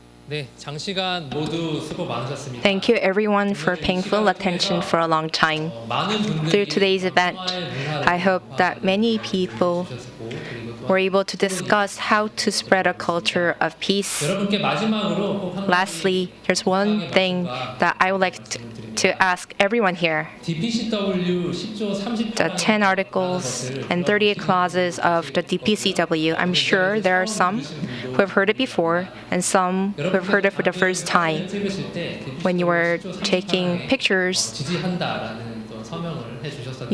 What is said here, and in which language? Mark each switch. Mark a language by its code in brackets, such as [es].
[ko] 네, 장시간 모두 수고 많으셨습니다. [en] Thank you everyone for paying full attention for a long time. Through today's event, I hope that many people were able to discuss how to spread a culture of peace. [ko] 여러분께 마지막으로 꼭 한 가지 [en] Lastly, there's one thing that I would like to ask everyone here. [ko] DPCW 10조 30조 [en] The 10 articles and 38 clauses of the DPCW, I'm sure there are some who have heard it before and some who have heard it for the first time. When you were taking pictures, [ko] 지지한다라는 또 서명을 해주셨었는데